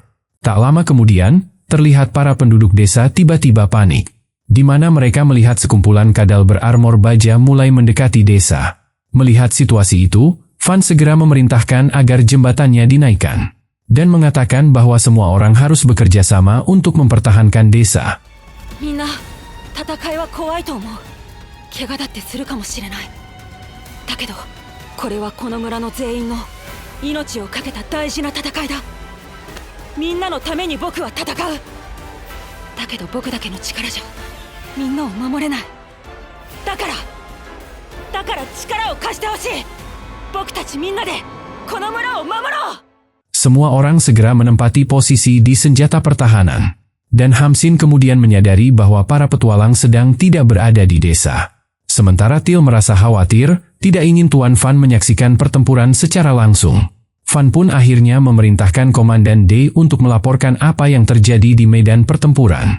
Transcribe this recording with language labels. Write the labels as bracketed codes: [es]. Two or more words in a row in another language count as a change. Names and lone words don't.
[id] Tak lama kemudian, terlihat para penduduk desa tiba-tiba panik. Di mana mereka melihat sekumpulan kadal berarmor baja mulai mendekati desa. Melihat situasi itu, Fan segera memerintahkan agar jembatannya dinaikkan dan mengatakan bahwa semua orang harus bekerja sama untuk mempertahankan desa. [ja] みんな戦いは怖いと思う。怪我だってするかもしれない。だけどこれはこの村の全員の命を懸けた大事な戦いだ。みんなのために僕は戦う。だけど僕だけの力じゃみんなを守れない。だから力を貸してほしい。僕たちみんなでこの村を守ろう。 [id] Semua orang segera menempati posisi di senjata pertahanan. Dan Hamsin kemudian menyadari bahwa para petualang sedang tidak berada di desa. Sementara Till merasa khawatir, tidak ingin Tuan Fan menyaksikan pertempuran secara langsung. Fan pun akhirnya memerintahkan Komandan D untuk melaporkan apa yang terjadi di medan pertempuran.